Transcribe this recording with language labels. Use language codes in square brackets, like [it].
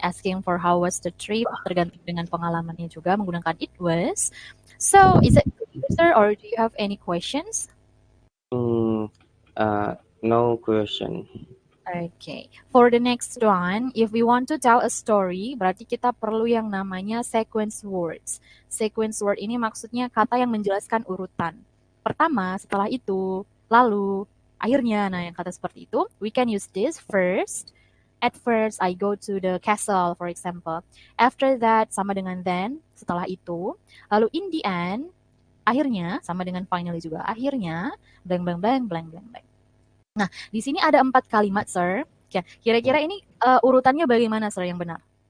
[en] Asking for how was the trip, [id] tergantung dengan pengalamannya juga menggunakan [en] it was. So, is it clear, sir, or do you have any questions? Mm, no question. Okay. For the next one, if we want to tell a story, [id] berarti kita perlu yang namanya [en] sequence words. [id] Sequence word ini maksudnya kata yang menjelaskan urutan. Pertama, setelah itu, lalu, akhirnya. Nah, yang kata seperti itu, [en] we can use this first. At first, I go to the castle, for example. [id] After that, sama dengan then, setelah itu. Lalu in the end, akhirnya, sama dengan finally juga. Akhirnya, blank, blank, blank, blank, blank, blank. Nah, di sini ada 4 kalimat, Sir. Ya, kira-kira ini urutannya bagaimana, Sir, yang benar?